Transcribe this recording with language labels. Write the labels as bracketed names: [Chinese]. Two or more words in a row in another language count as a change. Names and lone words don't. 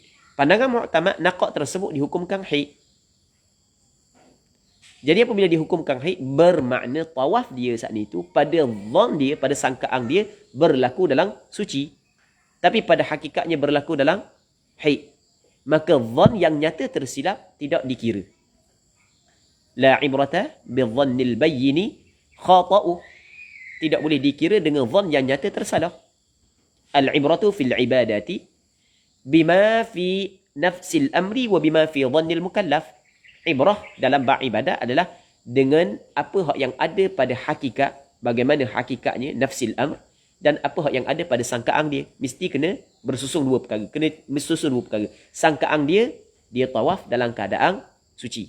[Malay] Pandangan mu'tamad, naqa' tersebut dihukumkan haid. Jadi apabila dihukumkan haid, bermakna tawaf dia saat itu, pada dhan dia, pada sangkaan dia, berlaku dalam suci. Tapi pada hakikatnya berlaku dalam haid. Maka dhan yang nyata tersilap tidak dikira. [Arabic] لا عبرة بالظن البين خطؤه. [Malay] Tidak boleh dikira dengan dhan yang nyata tersalah. [Arabic] العبرة في العبادات بما في نفس الأمر وبما في ظن المكلف. [Malay] Ibrah dalam bab ibadat adalah dengan apa hak yang ada pada hakikat, bagaimana hakikatnya [Arabic] نفس الأمر, [Malay] dan apa hak yang ada pada sangkaan dia. Mesti kena bersusun dua perkara. Sangkaan dia tawaf dalam keadaan suci.